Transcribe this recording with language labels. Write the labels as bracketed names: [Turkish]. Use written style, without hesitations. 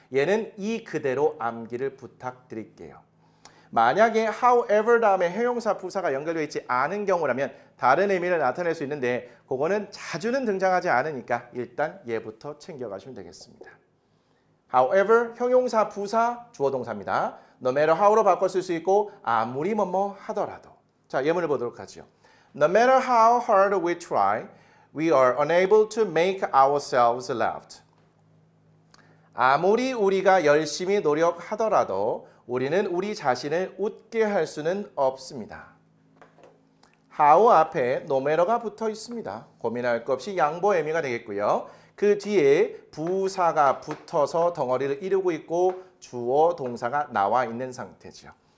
[Korean] 얘는 이 그대로 암기를 부탁드릴게요. 만약에 however 다음에 형용사 부사가 연결되어 있지 않은 경우라면 다른 의미를 나타낼 수 있는데 그거는 자주는 등장하지 않으니까 일단 얘부터 챙겨가시면 되겠습니다. however 형용사 부사 주어 동사입니다. no matter how로 바꿨을 수 있고 아무리 뭐뭐 하더라도. 자, 예문을 보도록 하죠. [English] No matter how hard we try, we are unable to make ourselves laugh. [Korean] 아무리 우리가 열심히 노력하더라도 우리는 우리 자신을 웃게 할 수는 없습니다. how 앞에 no matter가 붙어 있습니다. 고민할 것 없이 양보 의미가 되겠고요. 그 뒤에 부사가 붙어서 덩어리를 이루고 있고 주어 동사가 나와 있는 상태죠.